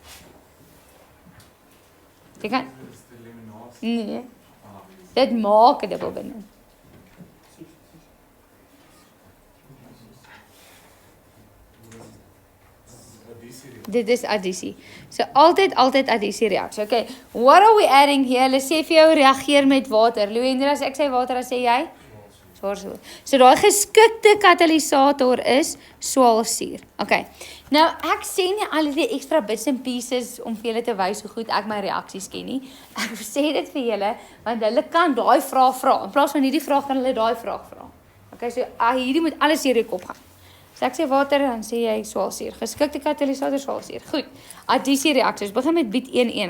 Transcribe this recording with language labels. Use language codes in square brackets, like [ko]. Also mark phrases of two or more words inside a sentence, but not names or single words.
[af] Jy kan nee. Dit maak 'n dubbelbinding. Dit is addisie. So altyd addisie reaksie. [en] Okay, what are we adding here? [af] Hulle sê vir jou reageer met water. Louwendra, as ek sê water, dan sê jy Swaarsuur. So daai geskikte katalisator is swaalsuur. Okay. Nou ek sê nie al die [en] extra bits and pieces [af] om vir julle te wys hoe goed ek my reaksies ken nie. Ek sê dit vir julle want hulle kan daai vraag vra. In plaas van hierdie vraag kan hulle daai vraag vra. Okay, so hierdie moet alles deur jou kop gaan. So ek sê water, dan sê jy swaalsuur. Geskikte katalisator swaalsuur. Goed. Addisie reaksies. Begin met bied 1-1.